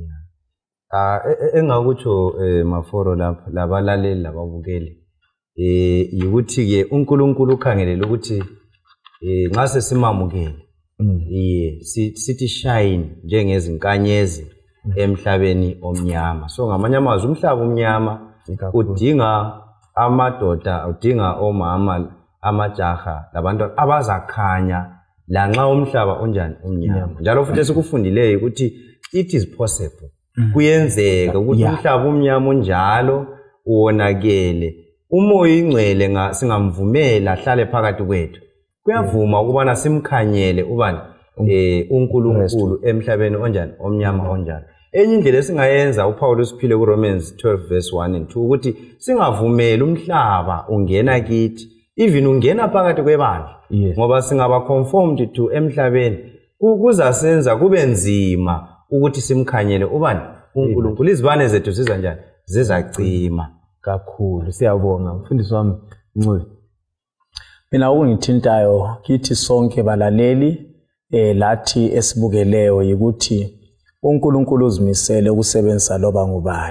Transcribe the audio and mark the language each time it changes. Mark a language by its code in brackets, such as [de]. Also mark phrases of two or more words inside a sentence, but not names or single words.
[nd] engakutsho maforo lapha labalaleli lababukeli ukuthi ke uNkulunkulu ukhangelela ukuthi nxa sesimamukele sithi shine njengezinkanyezi emhlabeni omnyama. So ngamanye amazwi umhlaba omnyama udinga amadoda, udinga omama, amajaha labantu abazakhanya lanxa umhlaba onjani omnyama. Njalo futhi sikufundileyo ukuthi [en] it is possible [nd] kuyenzeka ukuthi umhlaba omnyama onjalo uwonakele umoya ingcwele singamvumela ahlale phakathi kwethu kuyavuma ukubana simkhanyele ubani uNkulunkulu emhlabeni onjani omnyama onjalo. Enye indlela esingayenza uPaul usiphile kuRomans 12:1 and 2 ukuthi singavumeli umhlaba ungena kithi even ungena phakathi kwebandla Yes. ngoba singaba [en] conformed to [nd] emhlabeni kuzasenza kube nzima ukuthi simkhanyele ubani uNkulunkulu. Izibane zethu siza njani? Zizacima kakhulu. Siyabonga mfundisi wami Ncube. Mina okungithintayo kithi sonke balaleli lathi esibukeleyo ukuthi uNkulunkulu uzimisele ukusebenzisa loba ngubani.